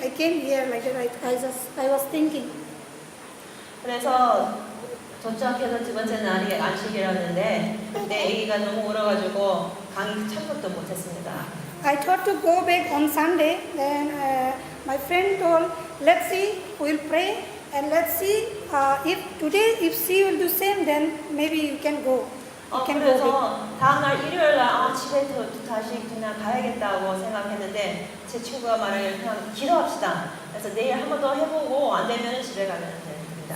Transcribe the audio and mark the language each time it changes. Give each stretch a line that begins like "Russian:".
English: I came here like I was thinking.
Korean: 그래서 도착해서 두 번째 날이 안식이었는데 내 아기가 너무 울어가지고 강의 참석도 못했습니다.
English: I thought to go back on Sunday. Then my friend told, let's see, we'll pray and let's see if she will do same, then maybe you can go. You can go back.
Korean: 그래서 다음날 일요일날 집에 다시 그냥 가야겠다고 생각했는데 제 친구가 말하기를 그냥 기도합시다. 그래서 내일 한 번 더 해보고 안 되면 집에 가면 됩니다.